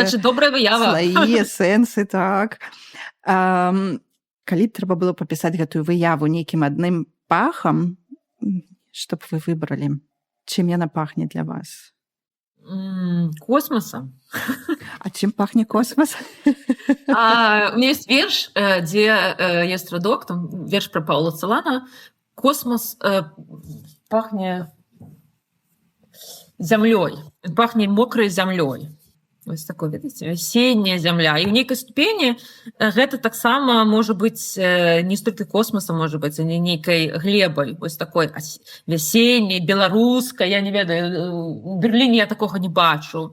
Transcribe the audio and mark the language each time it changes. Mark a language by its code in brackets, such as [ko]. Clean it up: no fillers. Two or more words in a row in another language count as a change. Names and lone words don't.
[be] значит, добрая выява. слаі, сэнсы, так. Калі б трэба было папісаць гэтую выяву нейкім адным пахам, што б вы выбралі? Чым яна пахне для вас? Космосом. А чым пахне космос? [ru] У меня есть [be] верш, дзе есть радок, там верш пра Паўла Целана. Космос пахне зямлёй, пахне мокрай зямлёй. Вось такой, видите, асенняя зямля. І ў нейкай ступені гэта таксама можа быць не столькі космосам, можа быць, а не нейкай глебай, вось такой вясенняй, беларускай, я не ведаю, у Берліне я такога не бачу.